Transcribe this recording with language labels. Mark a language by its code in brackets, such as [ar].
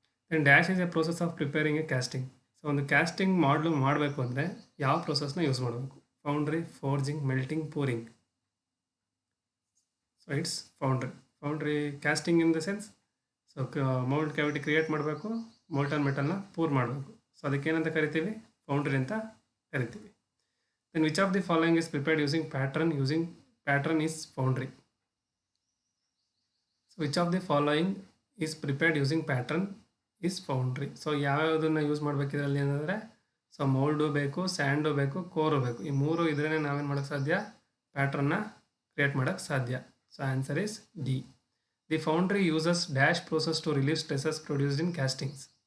[en] Then dash is a process of preparing a casting. [kn] So ಒಂದು casting ಮಾಡಬೇಕು ಅಂದರೆ ಯಾವ ಪ್ರೋಸೆಸ್ನ ಯೂಸ್ ಮಾಡಬೇಕು? [en] Foundry, forging, melting, pouring. [kn] So [en] it's foundry casting in the sense, [kn] so mould cavity create ಮಾಡಬೇಕು, molten ಮೆಟಲ್ನ poor ಮಾಡಬೇಕು. So ಅದಕ್ಕೇನಂತ ಕರಿತೀವಿ, foundry ಅಂತ ಕರಿತೀವಿ. [en] Then which of the following is prepared using pattern is foundry. So which of the following is prepared using pattern is foundry. [kn] So ಯಾವ್ಯಾವುದನ್ನು use ಮಾಡಬೇಕು ಇದರಲ್ಲಿ ಅಂದರೆ, so ಮೌಲ್ಡು ಬೇಕು, sand ಬೇಕು, ಕೋರು ಬೇಕು. ಈ ಮೂರು ಇದ್ರೇ ನಾವೇನು ಮಾಡೋಕ್ಕೆ ಸಾಧ್ಯ, ಪ್ಯಾಟ್ರನ್ನ ಕ್ರಿಯೇಟ್ ಮಾಡೋಕ್ಕೆ ಸಾಧ್ಯ. [en] So answer is D. The foundry uses dash process to relieve stresses produced in castings.